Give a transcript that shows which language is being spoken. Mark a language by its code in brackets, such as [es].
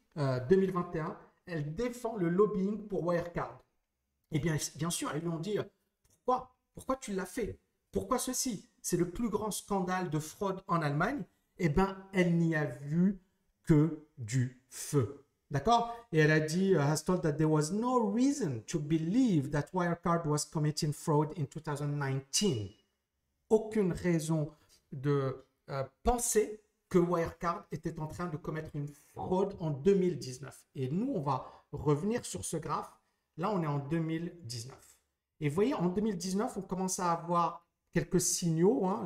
[fr] 2021, elle défend le lobbying pour Wirecard. Et bien sûr, ils lui ont dit pourquoi tu l'as fait? Pourquoi ceci? C'est le plus grand scandale de fraude en Allemagne. Eh bien, elle n'y a vu que du feu. D'accord? Et elle a dit, [en] has told that there was no reason to believe that Wirecard was committing fraud in 2019. [fr] Aucune raison de penser que Wirecard était en train de commettre une fraude en 2019. Et nous, on va revenir sur ce graphe. Là, on est en 2019. Et vous voyez, en 2019, on commence à avoir quelques signaux. Hein.